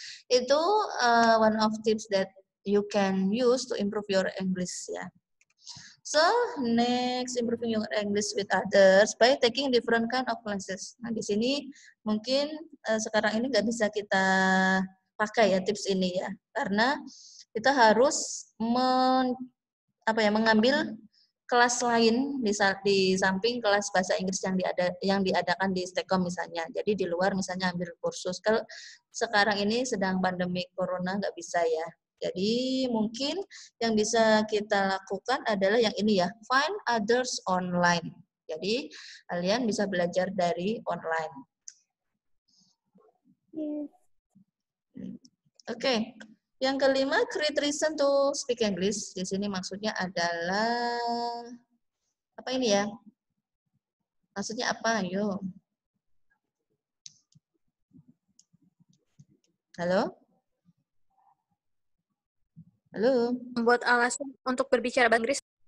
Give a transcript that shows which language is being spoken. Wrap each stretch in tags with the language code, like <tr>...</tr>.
<en>Itu one of tips that you can use to improve your English ya. So, next, improving your English with others by taking different kind of classes.</en> <id>Nah, di sini mungkin sekarang ini nggak bisa kita pakai ya tips ini ya, karena kita harus mengambil kelas lain di samping kelas bahasa Inggris yang diadakan di Stekom misalnya. Jadi di luar misalnya ambil kursus. Kalau sekarang ini sedang pandemi corona nggak bisa ya. Jadi mungkin yang bisa kita lakukan adalah yang ini ya,</id> <en>find others online.</en> <id>Jadi kalian bisa belajar dari online.</id> <en>Yes.</en> <id>Oke. Yang kelima,</id> <en>create reason to speak English.</en> <id>Di sini maksudnya adalah apa ini ya? Maksudnya apa? Ayo. Halo? Halo? Membuat alasan untuk berbicara bahasa Inggris.</id>